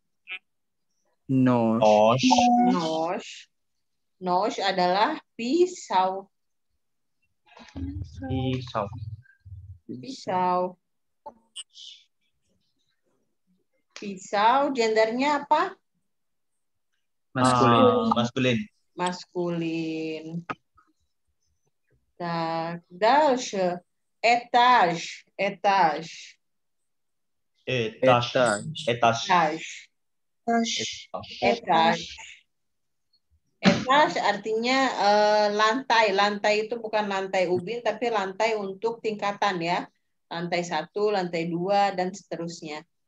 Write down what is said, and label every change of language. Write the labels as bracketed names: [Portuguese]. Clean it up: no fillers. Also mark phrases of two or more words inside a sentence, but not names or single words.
[Indonesian] Nож adalah pisau. Pisau gendernya apa? Maskulin. [Russian] Так, дальше. Этаж. [Indonesian] Etage artinya lantai. Lantai itu bukan lantai ubin, tapi lantai untuk tingkatan ya. Lantai 1, lantai 2, dan seterusnya.